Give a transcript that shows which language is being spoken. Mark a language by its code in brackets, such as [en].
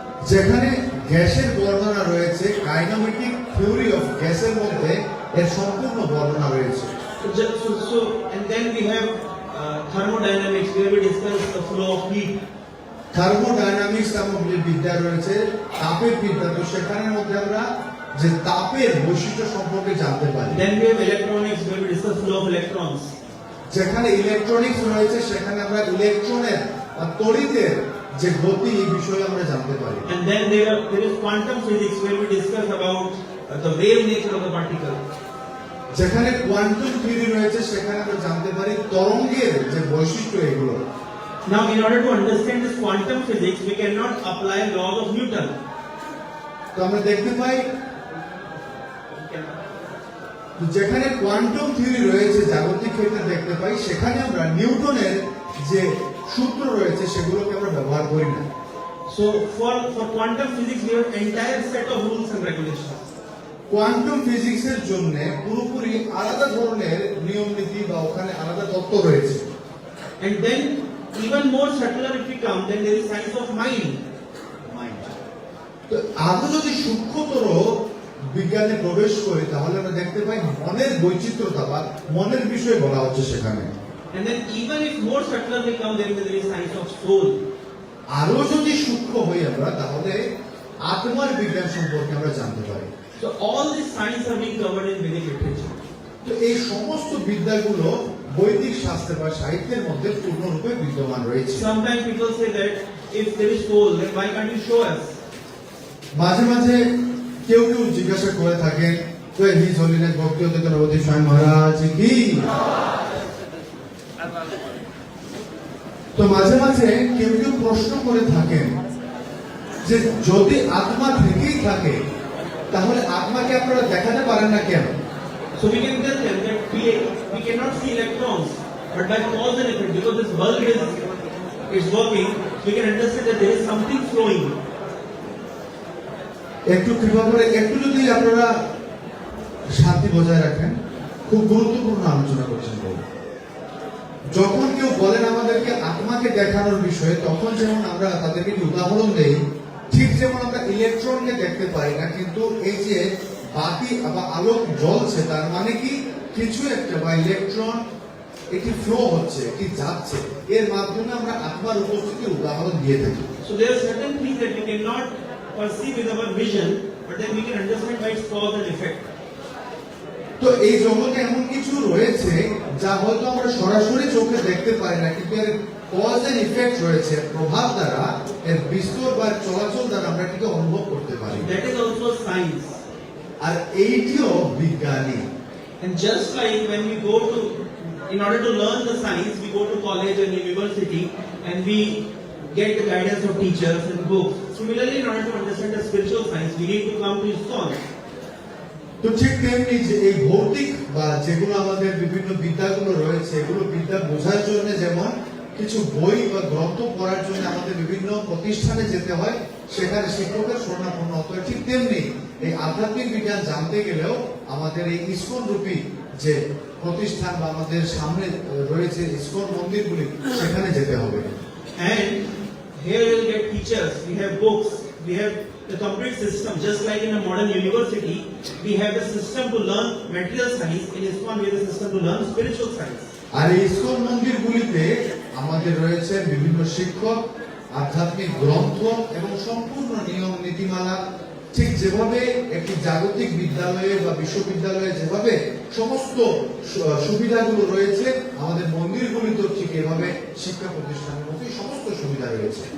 [bn] যেখানে গ্যাসের বর্ণনা রয়েছে, কাইনেমেটিক থিওরি অফ গ্যাসের মধ্যে এর সম্পূর্ণ বর্ণনা রয়েছে। [en] And then we have thermodynamics where we discuss the flow of heat. [bn] Thermodynamics নামক যে বিদ্যা রয়েছে, তাপের বিদ্যা, তো সেখানের মধ্যে আমরা যে তাপের বৈশিষ্ট্য সম্পর্কে জানতে পারি। [en] Then we have electronics where we discuss flow of electrons. [bn] যেখানে ইলেকট্রনিক্স রয়েছে সেখানে আমরা ইলেকট্রনের বা তড়িতের যে গতি এই বিষয়ে আমরা জানতে পারি। [en] And then there is quantum physics where we discuss about the wave nature of the particle. [bn] যেখানে কোয়ান্টাম থিওরি রয়েছে সেখানে আমরা জানতে পারি তরঙ্গের যে বৈশিষ্ট্য এগুলো। [en] Now in order to understand this quantum physics we cannot apply laws of Newton. [bn] তো আমরা দেখতে পাই যেখানে কোয়ান্টাম থিওরি রয়েছে জাগতিক ক্ষেত্রে দেখতে পাই, সেখানে আমরা নিউটনের যে সূত্র রয়েছে সেগুলোকে আমরা ব্যবহার করি না। [en] So for quantum physics we have entire set of rules and regulations. [bn] Quantum ফিজিক্সের জন্য পুরোপুরি আলাদা ধরনের নিয়ম নীতি বা ওখানে আলাদা তত্ত্ব রয়েছে। [en] And then even more subtler if we come, then there is science of mind. [bn] তো আরো যদি সূক্ষ্মতর বিজ্ঞানে প্রবেশ করি তাহলে আমরা দেখতে পাই মনের বৈচিত্র্যতা বা মনের বিষয় বলা হচ্ছে সেখানে। [en] And then even if more subtler we come, then there is science of soul. [bn] আরো যদি সূক্ষ্ম হই আমরা তাহলে আত্মার বিজ্ঞান সম্পর্কে আমরা জানতে পারি। [en] So all these science are being covered in Vedic literature. [bn] তো এই সমস্ত বিদ্যাগুলো বৈদিক শাস্ত্র বা সাহিত্যের মধ্যে পূর্ণরূপে বিদ্যমান রয়েছে। [en] Sometimes people say that if there is soul, then why can't you show us? [bn] মাঝে মাঝে কেউ জিজ্ঞাসা করে থাকেন, তো হিজ হোলিনেস ভক্তি হতে গণপতি স্বয়ং মহারাজ কি। তো মাঝে মাঝে কেউ প্রশ্ন করে থাকেন যে যদি আত্মা থেকেই থাকে তাহলে আত্মাকে আপনারা দেখাতে পারেন না কেন? [en] So we can tell them that we cannot see electrons, but by cause and effect, because this bulb is working, we can understand that there is something flowing. [bn] একটু কৃপা করে একটু যদি আপনারা শান্তি বজায় রাখেন, খুব গুরুত্বপূর্ণ আলোচনা করছেন। যখন কেউ বলেন আমাদেরকে আত্মাকে দেখানোর বিষয়ে, তখন যেমন আমরা তাদেরকে উদাহরণ দেই, ঠিক যেমন আমরা ইলেকট্রনকে দেখতে পাই না, কিন্তু এই যে বাতি বা আলোক জ্বলছে তার মানে কি কিছু একটা বা ইলেকট্রন এটি ফ্লো হচ্ছে, এটি যাচ্ছে, এর মাধ্যমে আমরা আত্মার উপস্থিতির উদাহরণ দিয়ে থাকি। [en] So there are certain things that we cannot perceive with our vision, but then we can understand by its cause and effect. [bn] তো এই জগতে এমন কিছু রয়েছে যা হয়তো আমরা সরাসরি চোখে দেখতে পাই না, কিন্তু এর কজ এন্ড ইফেক্ট রয়েছে, প্রভাব দ্বারা এর বিস্তর বা চলাচল দ্বারা আমরা এটাকে অনুভব করতে পারি। [en] That is also science. [bn] আর এইটিও বিজ্ঞানী। [en] And just like when we go to, in order to learn the science, we go to college and university and we get the guidance of teachers and books. Similarly, in order to understand the spiritual science, we need to come to ISKCON. [bn] তো ঠিক তেমনি যে এই ভৌতিক বা যেগুলো আমাদের বিভিন্ন বিদ্যাগুলো রয়েছে, এগুলো বিদ্যা বোঝার জন্য যেমন কিছু বই বা গ্রন্থ পড়ার জন্য আমাদের বিভিন্ন প্রতিষ্ঠানে যেতে হয়, সেখানে শিক্ষকের শরণাপন্ন হতে হয়, ঠিক তেমনি এই আধ্যাত্মিক বিজ্ঞান জানতে গেলেও আমাদের এই ইসকন রূপী যে প্রতিষ্ঠান বা আমাদের সামনে রয়েছে ইসকন মন্দিরগুলি, সেখানে যেতে হবে। [en] And here you will get teachers, we have books, we have the complete system. Just like in a modern university, we have the system to learn material science. In ISKCON, we have the system to learn spiritual science. [bn] আর এই ISKCON মন্দিরগুলিতে আমাদের রয়েছে বিভিন্ন শিক্ষক, আধ্যাত্মিক গ্রন্থ এবং সম্পূর্ণ নিয়ম নীতিমালা। ঠিক যেভাবে একটি জাগতিক বিদ্যালয়ে বা বিশ্ববিদ্যালয়ে যেভাবে সমস্ত সুবিধাগুলো রয়েছে, আমাদের মন্দিরগুলিতেও ঠিক এভাবে শিক্ষা প্রতিষ্ঠানের মধ্যে সমস্ত সুবিধা রয়েছে।